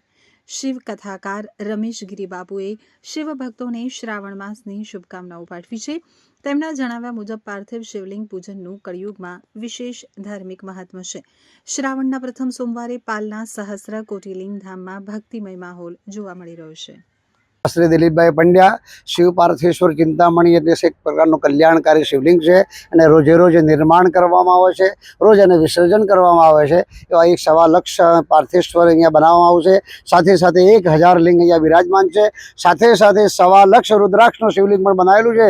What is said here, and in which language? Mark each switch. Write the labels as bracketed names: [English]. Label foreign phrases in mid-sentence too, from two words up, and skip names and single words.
[Gujarati] શિવ કથાકાર રમેશ ગિરિબાપુએ શિવ ભક્તોને શ્રાવણ માસની શુભકામનાઓ પાઠવી છે। તેમના જણાવ્યા મુજબ પાર્થિવ શિવલિંગ પૂજનનું કળિયુગમાં વિશેષ ધાર્મિક મહત્વ છે। શ્રાવણના પ્રથમ સોમવારે પાલના સહસ્ત્ર કોટિલિંગ ધામમાં ભક્તિમય માહોલ જોવા મળી રહ્યો છે। श्री दिलीपभाई पंड्या शिव पार्थेश्वर चिंतामणी એટલે એક પ્રકારનું કલ્યાણકારી શિવલિંગ છે અને રોજે રોજ નિર્માણ કરવામાં આવે છે, રોજ એને વિસર્જન કરવામાં આવે છે। એવા 1.25 લાખ પાર્થેશ્વર અહીંયા બનાવવામાં આવશે। સાથે સાથે 1000 લિંગ અહીંયા વિરાજમાન છે। સાથે સાથે 1.25 લાખ રુદ્રાક્ષનું શિવલિંગ પણ બનાવેલું છે।